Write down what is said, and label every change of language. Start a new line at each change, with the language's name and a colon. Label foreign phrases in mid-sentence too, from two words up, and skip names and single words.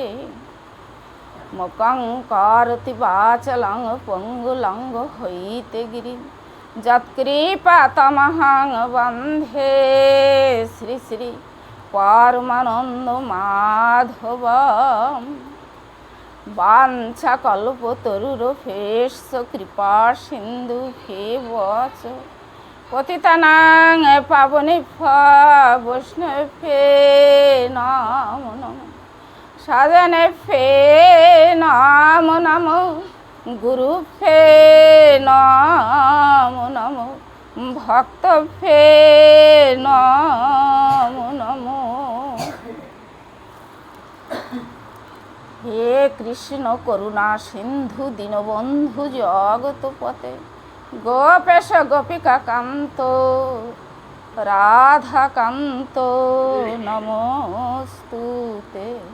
Sanskrit: মুখং করতি বাচলং পঙ্গুলঙ্গ হইতে গিরি যৎকৃপাতমহং বন্ধে শ্রী শ্রী পরমানন্দ মাধবম। বাঞ্ছা কল্পতরুরভেশ্য কৃপা সিন্ধু ভেবচ পতিতানাং পাবনেভ্যো বৈষ্ণবেভ্যো নমো নমঃ। সাধনেভ্যো নমো নমঃ গুরুভ্যো নমো নমঃ ভক্তভ্যো নমো নমঃ। হে কৃষ্ণ করুণা সিন্ধু দীনবন্ধু জগৎপতে গোপেশ গোপিকা কান্ত রাধাকান্ত নমস্তুতে।